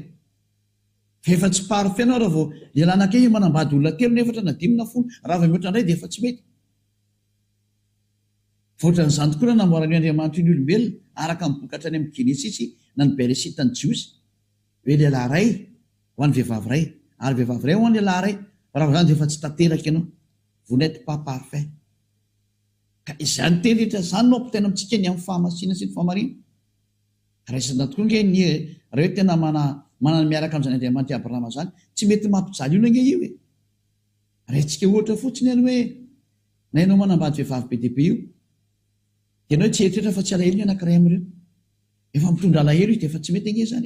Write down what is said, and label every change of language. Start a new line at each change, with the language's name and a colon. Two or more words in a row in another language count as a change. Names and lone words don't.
Malagasy: Fa efa tsy parfait anao raha vao lehilahy anankiray manambady olona telo na efatra na dimy na folo, raha vao mihoatra indray dia efa tsy mety. Foatran'izany tokoa namorany Andriamanitra ny olombelona araka mibokatra any amin'ny Genesisy na ny Beresita ny Jiosy hoe lehilahy ray ho an'ny vehivavy ray, ary vehivavy ray ho an'ny lehilahy ray. Raha vao zany dia efa tsy tanteraka ianao,
French: vous n'êtes pas parfait.
Malagasy: Ka izany teny rehetra zany no ampitaina amintsika ny amin'ny fahamasina sy ny fahamarina. Raisina tokoa nge raha hoe tena manana miaraka amin'izany Andriamanitra Abrahama zany, tsy mety mampijaly io nge io e. Raintsika ohatra fotsiny any hoe na ianao manambady vehivavy be dia be io, dia ianao tsy eritreritra fa tsy alahelo ny anankiray amin'ireo, efa mitondra alahelo izy dia efa tsy mety nge zany.